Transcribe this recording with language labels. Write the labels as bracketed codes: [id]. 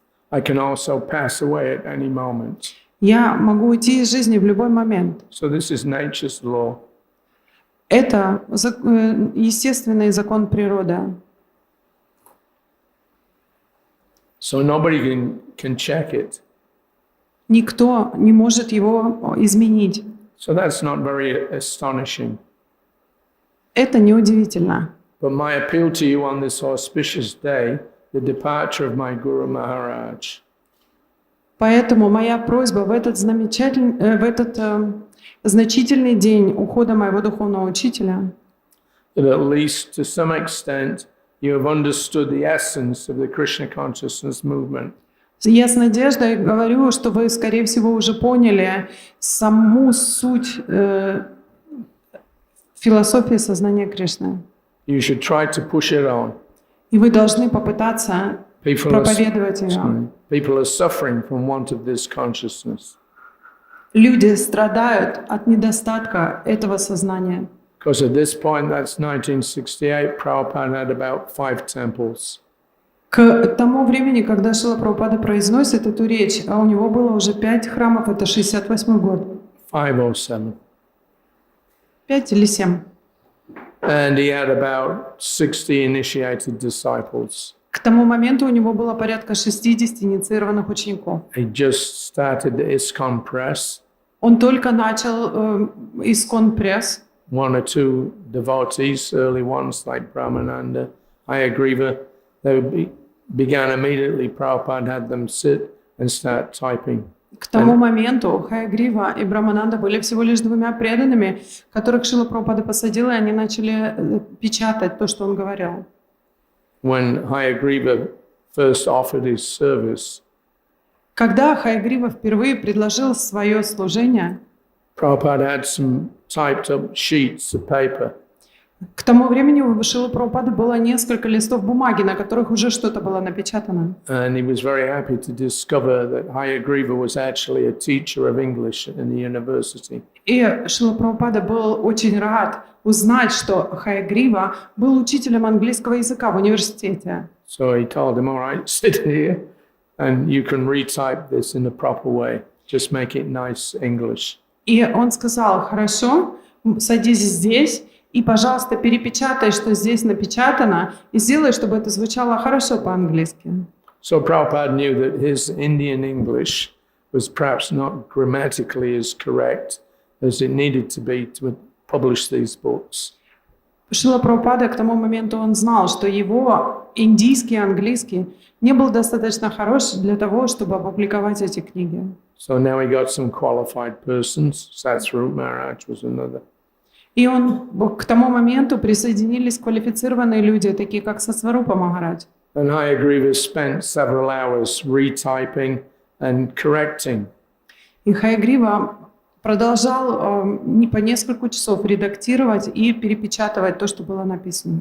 [en] I can also pass away at any moment. [ru] Я могу уйти из жизни в любой момент. [en] So this is nature's law. [ru] Это естественный закон природы. [en] So nobody can check it. [ru] Никто не может его изменить. [en] So that's not very astonishing. [ru] Это неудивительно. [en] But my appeal to you on this auspicious day, the departure of my Guru Maharaj, [ru] Поэтому моя просьба в этот значительный день ухода моего духовного учителя, [en] that at least to some extent you have understood the essence of the Krishna consciousness movement. [ru] я с надеждой говорю, что вы, скорее всего, уже поняли саму суть философии сознания Кришны. [en] You should try to push it on. [ru] И вы должны попытаться проповедовать ее. [en] People are suffering from want of this consciousness. [ru] Люди страдают от недостатка этого сознания. [en] Because at this point, that's 1968, Prabhupada had about 5 temples. [ru] К тому времени, когда Шрила Прабхупада произносит эту речь, а у него было уже 5 храмов, это 68 год. [en] 507. [ru] 5 или 7. [en] And he had about 60 initiated disciples. [ru] К тому моменту у него было порядка 60 инициированных учеников. [en] He just started the ISKCON press. [ru] Он только начал Искон пресс. [en] One or two devotees, early ones like Brahmananda, Hayagriva, they began immediately. Prabhupada had them sit and start typing. [ru] К тому моменту Хаягрива и Брамананда были всего лишь двумя преданными, которых Шрила Прабхупада посадил, и они начали печатать то, что он говорил. [en] When Hayagriva first offered his service, [ru] Когда Хаягрива впервые предложил свое служение, [en] Prabhupada had some typed up sheets of paper. [ru] к тому времени у Шрилы Прабхупады было несколько листов бумаги, на которых уже что-то было напечатано. [en] And he was very happy to discover that Hayagriva was actually a teacher of English in the university. [ru] И Шрила Прабхупада был очень рад узнать, что Хаягрива был учителем английского языка в университете. [en] So he told him, all right, sit here and you can retype this in a proper way. Just make it nice English. [ru] И он сказал: хорошо, садись здесь и, пожалуйста, перепечатай, что здесь напечатано, и сделай, чтобы это звучало хорошо по-английски. [en] So Prabhupada knew that his Indian English was perhaps not grammatically as correct as it needed to be to publish these books. [ru] Шрила Прабхупада к тому моменту он знал, что его индийский английский не был достаточно хорош для того, чтобы опубликовать эти книги. [en] So now we got some qualified persons. Satsvarup Maharaj was another. [ru] И к тому моменту присоединились квалифицированные люди, такие как Сасварупа Махарадж. [en] And Hayagriva spent several hours retyping and correcting. [ru] И Хаягрива продолжал не по несколько часов редактировать и перепечатывать то, что было написано.